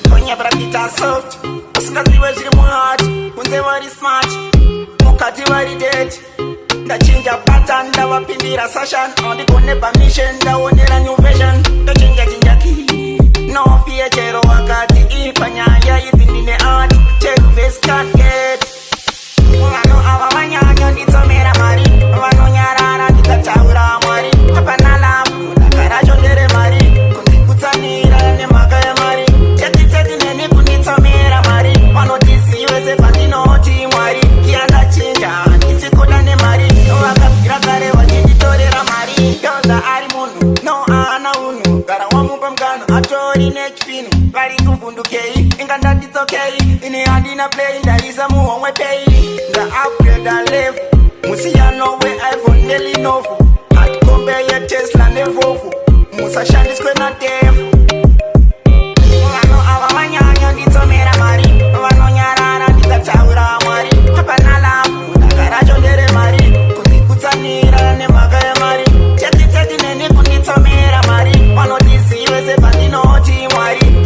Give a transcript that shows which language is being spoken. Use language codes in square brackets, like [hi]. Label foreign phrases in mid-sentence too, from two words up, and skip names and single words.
[sn] Konyabra kita soft, usingazive zviri muhati, kunze vari smart, mukati vari dead. Ndachinja pattern, ndavapindira session, handigone permission, ndaonera [en] new version. [sn] Ndochinja chinja ki, [en] no fear, [sn] chero wakati, ipa nyaya idzi ndine art, chero vesi [en] can't get. [sn] Vanhu ava vanyanya nditsomera mari, vanonyarara ndikataura Mwari. Hapana lavu, daka racho ndere mari, kundikutsanira nemhaka yemari. Teti, teti, neni kunditsomera mari, vanotizive sepandinoti Mwari. Kia ndachinja, handisi kuda nemari, vakabvira kare vachinditorera mari. Ndoza ari munhu, no haana unhu, gara wamupa mugano, atori nechipinhu. Vari kuvhundukei, inga ndatitsokei, ini handina play, ndarisa muhomwe pay. Nda [en] upgrade a level, [sn] musiyano we iPhone neLenovo. [en] Hard compare [sn] ye Tesla neVolvo, musashandiswe naDevo. Vanhu ava vanyanya nditsomera mari, vanonyarara ndikataura Mwari. Hapana lavu, daka racho ndere mari, kundikutsanira nemhaka yemari. Teti, teti, neni kunditsomera mari, vanotizive sepandinoti Mwari.